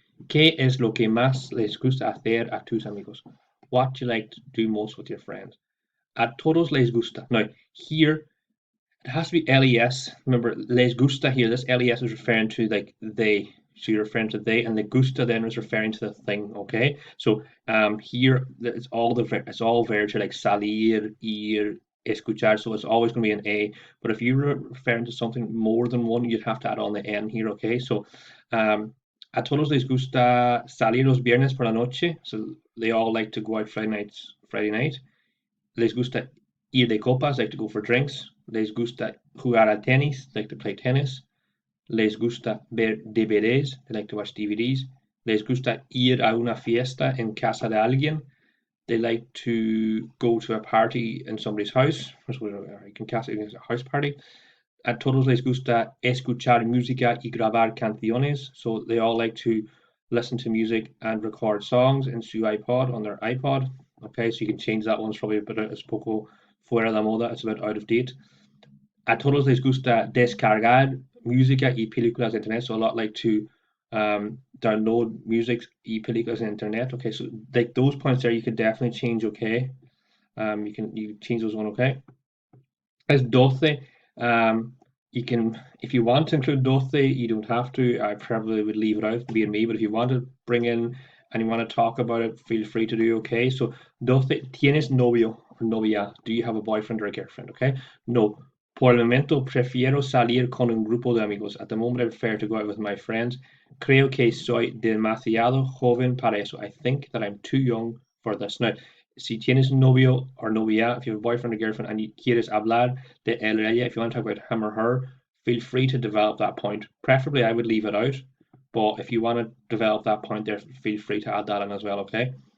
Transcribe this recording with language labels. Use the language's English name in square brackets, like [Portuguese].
[Spanish] ¿Qué es lo que más les gusta hacer a tus amigos? [English] What do you like to do most with your friends? [Spanish] A todos les gusta. [English] Now, here, it has to be les. Remember, [Spanish] les gusta [English] here, this les is referring to like they. So you're referring to they, and the gusta then is referring to the thing, okay? So here, it's all verbs here, like salir, ir, escuchar, so it's always going to be an A. But if you're referring to something more than one, you'd have to add on the N here, okay? So [Spanish] a todos les gusta salir los viernes por la noche, [English] so they all like to go out Friday night. [Spanish] Les gusta ir de copas, [English] like to go for drinks. [Spanish] Les gusta jugar a tenis, [English] like to play tennis. [Spanish] Les gusta ver DVDs, [English] they like to watch DVDs. [Spanish] Les gusta ir a una fiesta en casa de alguien. [English] They like to go to a party in somebody's house. You can cast it as a house party. [Spanish] A todos les gusta escuchar música y grabar canciones. [English] So they all like to listen to music and record songs in su iPod, on their iPod. Okay, so you can change that one. It's probably a bit, it's [Spanish] poco fuera de moda. [English] It's a bit out of date. [Spanish] A todos les gusta descargar música y películas de internet. [English] So a lot like to download music [Spanish] y películas en internet. [English] Okay, so like those points there, you could definitely change. Okay, you change those one. Okay, as 12. You can, if you want to include 12, you don't have to. I probably would leave it out, being me, but if you want to bring in and you want to talk about it, feel free to do. Okay, so 12, [Spanish] ¿tienes novio [English] or novia? Do you have a boyfriend or a girlfriend? Okay, no. [Spanish] Por el momento prefiero salir con un grupo de amigos. [English] At the moment, I prefer to go out with my friends. [Spanish] Creo que soy demasiado joven para eso. [English] I think that I'm too young for this. Now, [Spanish] si tienes un novio [English] or novia, if you have a boyfriend or girlfriend and you [Spanish] quieres hablar de él [English] or ella, if you want to talk about him or her, feel free to develop that point. Preferably, I would leave it out, but if you want to develop that point there, feel free to add that in as well, okay?